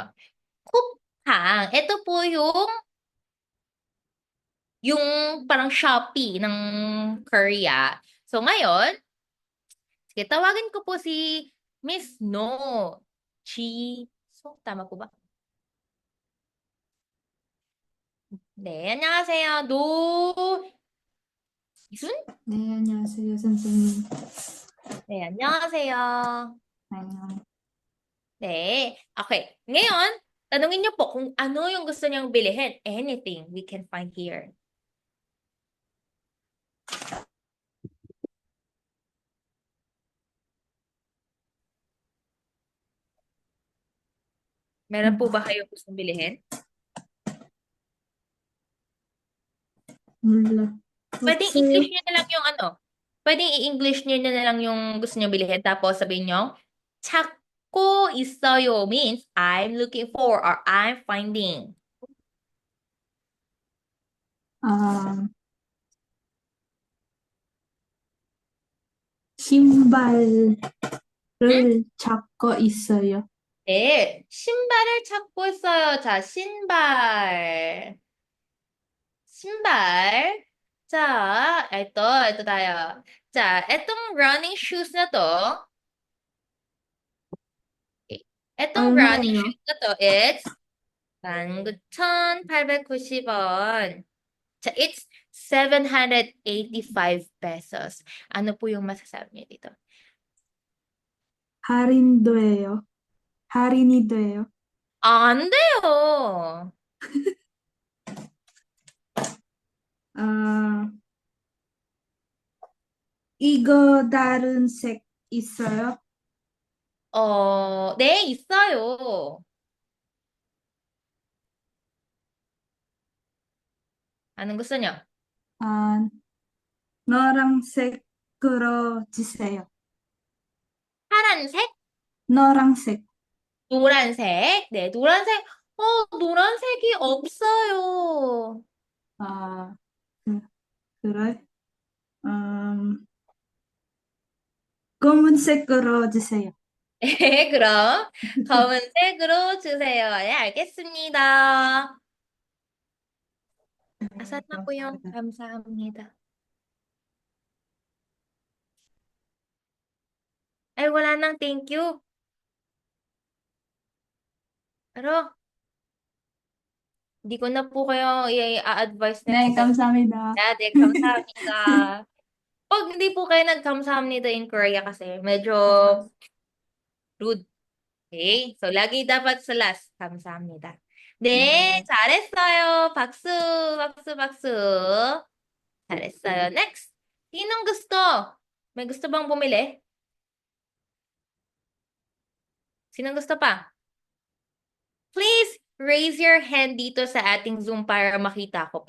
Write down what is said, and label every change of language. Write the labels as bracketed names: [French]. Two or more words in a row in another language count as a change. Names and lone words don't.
[Filipino] Kuphang. Ito po yung parang Shopee ng Korea. So, ngayon, sige, tawagin ko po si Miss No Chi. So, tama po ba? [Korean] 네, 안녕하세요. 이순? 네, 안녕하세요, 선생님. 네, 안녕하세요. 안녕. 네. Okay. [Filipino] Ngayon, tanungin niyo po kung ano yung gusto niyang bilhin. [English] Anything we can find here. [Filipino] Meron po ba kayo gustong bilhin? [Korean] 몰라. [Filipino] Pwedeng [Korean] 없어요. [Filipino] English niyo na lang yung ano. Pwedeng i-English niyo na lang yung gusto niyo bilhin. Tapos sabihin niyo, [Korean] 찾고 있어요 [English] means I'm looking for or I'm finding. [Korean] 아, 신발을 찾고 있어요. 네, 신발을 찾고 있어요. 자, 신발. 신발. 자, [Filipino] ito tayo. 자, itong [English] running shoes [Filipino] na to, itong running [Korean] 얼마예요? [English] shoes [Filipino] na to, [English] it's 19,890원. [Korean] 자, [English] it's 785 pesos. [Filipino] Ano po yung masasabi niyo dito? [Korean] 할인돼요. 할인이 돼요. 안 돼요. 아, 이거 다른 색 있어요? 네, 있어요. [Filipino] Anong gusto niyo? [Korean] 아, 노란색으로 주세요. 파란색? 노란색. 노란색? 네, 노란색. 노란색이 없어요. 아, 그래? 검은색으로 주세요. 네, 그럼 검은색으로 주세요. 네, 알겠습니다. [Filipino] Asan na po yung 감사합니다? Ay, wala nang [English] thank you. [Filipino] Pero, hindi ko na po kayo i-advise [Korean] 네, [English] next time. [Korean] 감사합니다. 네, 감사합니다. [Filipino] Pag hindi po kayo nag-감사합니다 [English] in Korea [Filipino] kasi medyo rude. Okay? So, lagi dapat sa last. [Korean] 감사합니다. 네, 잘했어요. 박수, 박수, 박수. 잘했어요. [Filipino] Next. Sinong gusto? May gusto bang bumili? Sinong gusto pa? [English] Please raise your hand [Filipino] dito sa ating Zoom para makita ko po.